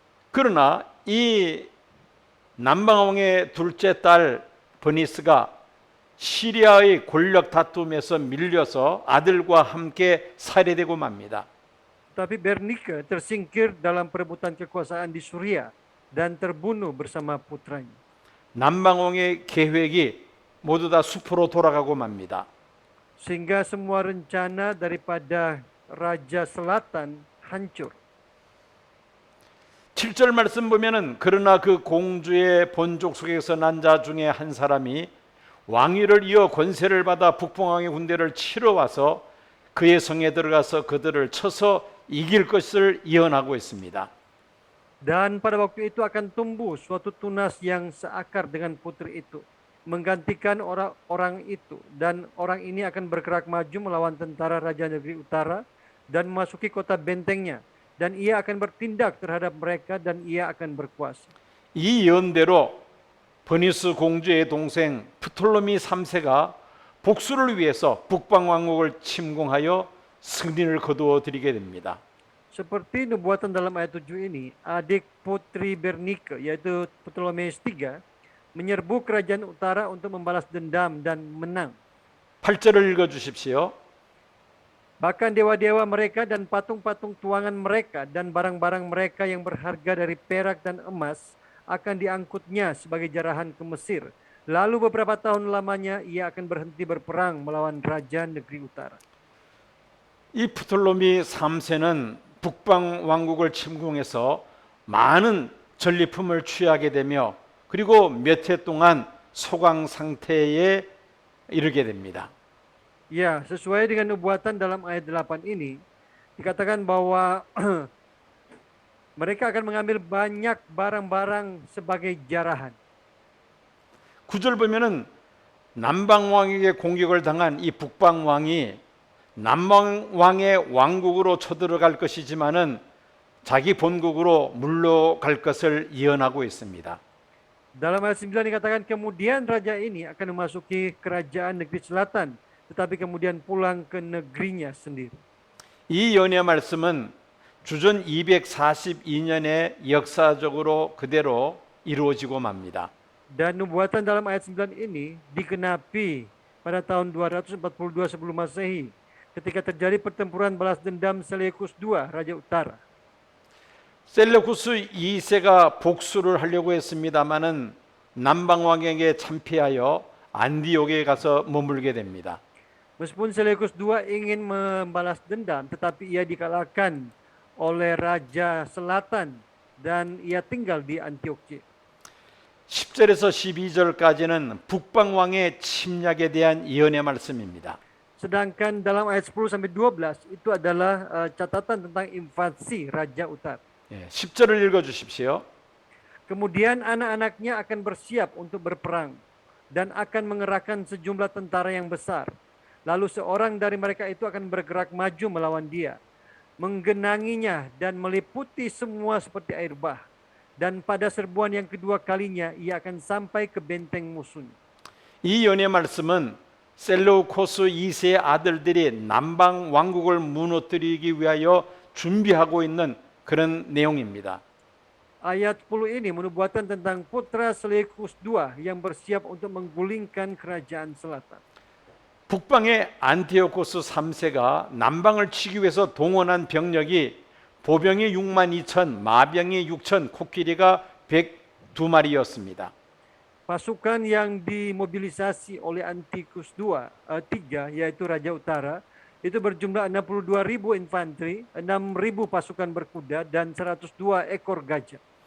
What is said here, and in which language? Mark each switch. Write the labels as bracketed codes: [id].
[ko] 그러나 이 남방왕의 둘째 딸 버니스가 시리아의 권력 다툼에서 밀려서 아들과 함께 살해되고 맙니다. [id] Tapi Bernike tersingkir dalam perebutan kekuasaan di Suriah dan terbunuh bersama putranya. [ko] 남방왕의 계획이 모두 다 수포로 돌아가고 맙니다. [id] Sehingga semua rencana daripada Raja Selatan hancur. [ko] 7절 말씀 보면은 그러나 그 공주의 본족 속에서 난 자 중에 한 사람이 왕위를 이어 권세를 받아 북방왕의 군대를 치러 와서 그의 성에 들어가서 그들을 쳐서 이길 것을 예언하고 있습니다. [id] Dan pada waktu itu akan tumbuh suatu tunas yang seakar dengan putri itu, menggantikan orang-orang itu, dan orang ini akan bergerak maju melawan tentara Raja Negeri Utara dan memasuki kota bentengnya, dan ia akan bertindak terhadap mereka dan ia akan berkuasa. [ko] 이 예언대로 버니스 공주의 동생 프톨로미 3세가 복수를 위해서 북방 왕국을 침공하여 승리를 거두어 드리게 됩니다. [id] Seperti nubuatan dalam ayat 7 ini, adik putri Bernike, yaitu Ptolemeus III, menyerbu kerajaan utara untuk membalas dendam dan menang. [ko] 8절을 읽어 주십시오. [id] Bahkan dewa-dewa mereka dan patung-patung tuangan mereka dan barang-barang mereka yang berharga dari perak dan emas akan diangkutnya sebagai jarahan ke Mesir. Lalu beberapa tahun lamanya ia akan berhenti berperang melawan Raja Negeri Utara. [ko] 이 프톨로미 3세는 북방 왕국을 침공해서 많은 전리품을 취하게 되며 그리고 몇 해 동안 소강 상태에 이르게 됩니다. [id] Ya, sesuai dengan nubuatan dalam ayat 8 ini, dikatakan bahwa mereka akan mengambil banyak barang-barang sebagai jarahan. [ko] 9절 보면은 남방 왕에게 공격을 당한 이 북방 왕이 남방 왕의 왕국으로 쳐들어갈 것이지만은 자기 본국으로 물러갈 것을 예언하고 있습니다. [id] Dalam ayat 9 dikatakan kemudian raja ini akan memasuki kerajaan negeri selatan, tetapi kemudian pulang ke negerinya sendiri. [ko] 이 예언의 말씀은 주전 242년에 역사적으로 그대로 이루어지고 맙니다. [id] Dan nubuatan dalam ayat 9 ini digenapi pada tahun 242 sebelum Masehi ketika terjadi pertempuran balas dendam Seleukus II, Raja Utara. [ko] 셀레쿠스 2세가 복수를 하려고 했습니다마는 남방 왕에게 참패하여 안디옥에 가서 머물게 됩니다. [id] Meskipun Seleukus II ingin membalas dendam, tetapi ia dikalahkan oleh Raja Selatan dan ia tinggal di Antioquia. [ko] 10절에서 12절까지는 북방 왕의 침략에 대한 예언의 말씀입니다. [id] Sedangkan dalam ayat 10 sampai 12 itu adalah catatan tentang invasi Raja Utara. [ko] 예, 10절을 읽어 주십시오. [id] Kemudian anak-anaknya akan bersiap untuk berperang dan akan mengerahkan sejumlah tentara yang besar. Lalu seorang dari mereka itu akan bergerak maju melawan dia, menggenanginya dan meliputi semua seperti air bah. Dan pada serbuan yang kedua kalinya ia akan sampai ke benteng musuhnya. [ko] 이 연의 말씀은 셀루코스 2세의 아들들이 남방 왕국을 무너뜨리기 위하여 준비하고 있는 그런 내용입니다. [id] Ayat 10 ini menubuatkan tentang putra Seleukus II yang bersiap untuk menggulingkan kerajaan selatan. [ko] 북방의 안티오코스 3세가 남방을 치기 위해서 동원한 병력이 보병이 6만 2천, 마병이 6천, 코끼리가 102마리였습니다. [id] Pasukan yang dimobilisasi oleh Antiochus III, yaitu Raja Utara, itu berjumlah 62.000 infanteri, 6.000 pasukan berkuda, dan 102 ekor gajah.